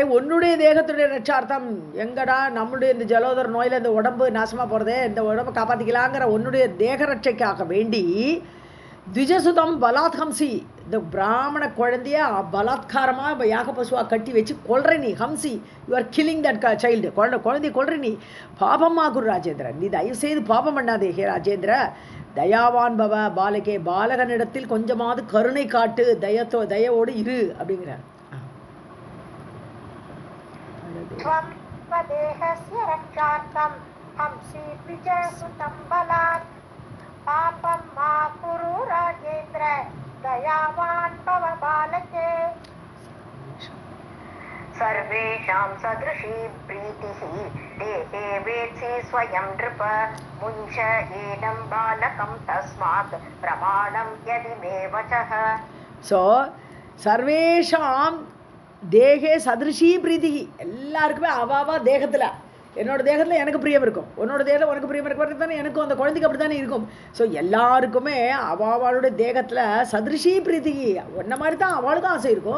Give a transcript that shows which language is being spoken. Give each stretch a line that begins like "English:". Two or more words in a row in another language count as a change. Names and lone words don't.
Tamil: உன்னுடைய தேகத்துடைய ரட்சார்த்தம், எங்கடா நம்முடைய இந்த ஜலோதர நோயில் இந்த உடம்பு நாசமாக போகிறதே, இந்த உடம்பை காப்பாற்றிக்கலாங்கிற உன்னுடைய தேக ரட்சைக்காக வேண்டி
Sanskrit: द्विजसुतं बलात् हंसि,
Tamil: இந்த பிராமண குழந்தைய பலாத்காரமாக யாக பசுவாக கட்டி வச்சு கொல்ற நீ. ஹம்சி,
English: you are killing that child,
Tamil: குழந்தைய கொல்ற நீ.
Sanskrit: पापं आकुरु राजेन्द्र,
Tamil: நீ தயவு செய்து பாபம் பண்ணாதே ஹே ராஜேந்திர.
Sanskrit: दयावान् भव बालके,
Tamil: பாலகனிடத்தில் கொஞ்சமாவது கருணை காட்டு, தயவோடு இரு அப்படிங்கிறார்.
Sanskrit: पापं मा कुरु राजेन्द्र दयावान् भव बालके. सर्वेषां सदृशी प्रीतिः देहे वेत्सि स्वयं नृप मुञ्च एनं बालकं तस्मात् प्रमाणं यदि मे वचः.
Tamil: ஸோ
Sanskrit: सर्वेषां देहे सदृशी प्रीति,
Tamil: எல்லாருக்குமே அவாவா தேகத்தில், என்னோட தேகத்தில் எனக்கு பிரியம் இருக்கும், உன்னோட தேகத்தில் உனக்கு பிரியம் இருக்கிறது தானே எனக்கும், அந்த குழந்தைக்கு அப்படி தானே இருக்கும். ஸோ எல்லாருக்குமே அவளுடைய தேகத்தில்
Sanskrit: सदृशी प्रीत्ति,
Tamil: ஒன்றை மாதிரி தான் அவளுக்கும் ஆசை இருக்கும்.